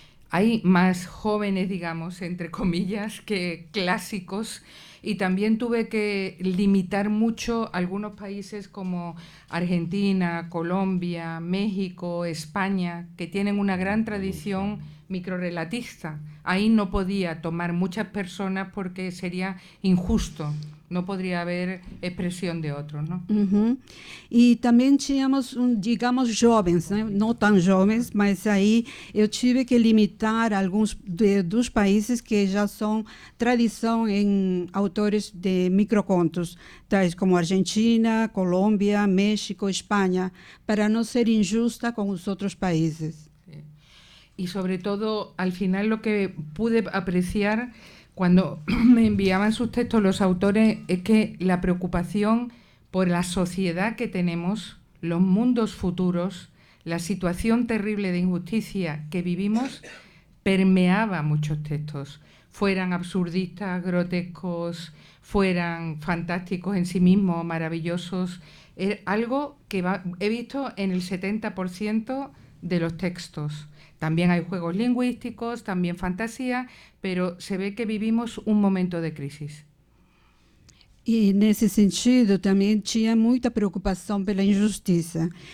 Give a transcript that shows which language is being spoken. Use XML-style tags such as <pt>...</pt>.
<es>Hay más jóvenes, digamos, entre comillas, que clásicos, y también tuve que limitar mucho algunos países como Argentina, Colombia, México, España, que tienen una gran tradición microrrelatista. Ahí no podía tomar muchas personas porque sería injusto. No podría haber expresión de otros, ¿no? Uhum.</es> <pt>E também tínhamos, digamos, jovens, né? Não tão jovens, mas aí eu tive que limitar alguns dos países que já são tradição em autores de microcontos, tais como Argentina, Colômbia, México, Espanha, para não ser injusta com os outros países.</pt> <es>Y sobre todo, al final lo que pude apreciar cuando me enviaban sus textos los autores es que la preocupación por la sociedad que tenemos, los mundos futuros, la situación terrible de injusticia que vivimos, permeaba muchos textos, fueran absurdistas, grotescos, fueran fantásticos en sí mismos, maravillosos. Algo que he visto en el 70% de los textos. También hay juegos lingüísticos, también fantasía, pero se ve que vivimos un momento de crisis.</es> <pt>E, nesse sentido, também tinha muita preocupação pela injustiça.</pt>